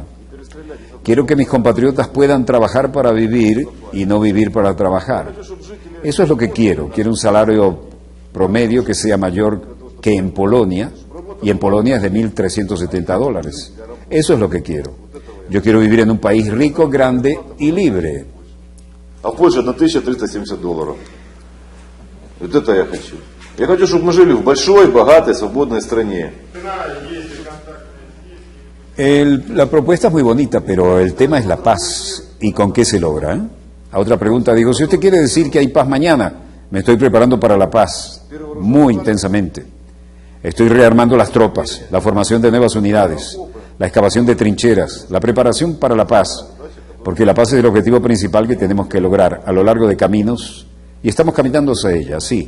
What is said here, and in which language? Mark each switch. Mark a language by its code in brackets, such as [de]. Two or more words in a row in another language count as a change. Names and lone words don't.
[es] Quiero que mis compatriotas puedan trabajar para vivir y no vivir para trabajar. Eso es lo que quiero. Quiero un salario promedio que sea mayor que en Polonia, y en Polonia es de $1.370. Eso es lo que quiero. Yo quiero vivir en un país rico, grande y libre. [ru] А в Польше $1370. Вот это я хочу. Я хочу, чтобы мы жили в большой, богатой, свободной стране. [es] La propuesta es muy bonita, pero el tema es la paz. ¿Y con qué se logra? A otra pregunta digo, si usted quiere decir que hay paz mañana, me estoy preparando para la paz, muy intensamente. Estoy rearmando las tropas, la formación de nuevas unidades, la excavación de trincheras, la preparación para la paz, porque la paz es el objetivo principal que tenemos que lograr a lo largo de caminos, y estamos caminando hacia ella, sí.